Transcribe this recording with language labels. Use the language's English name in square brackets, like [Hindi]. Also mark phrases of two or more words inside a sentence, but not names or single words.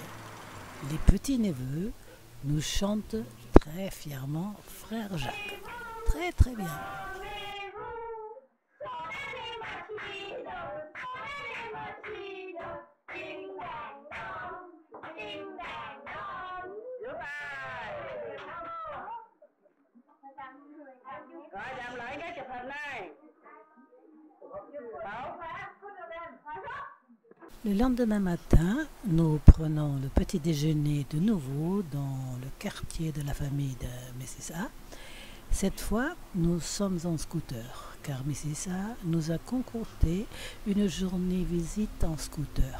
[French] Les petits-neveux nous chantent très fièrement Frère Jacques. Très très bien. [Vietnamese] Rồi làm lại cái chụp hình này. [French] Le lendemain matin, nous prenons le petit déjeuner de nouveau dans le quartier de la famille de Messissa. Cette fois, nous sommes en scooter, car Messissa nous a concocté une journée visite en scooter.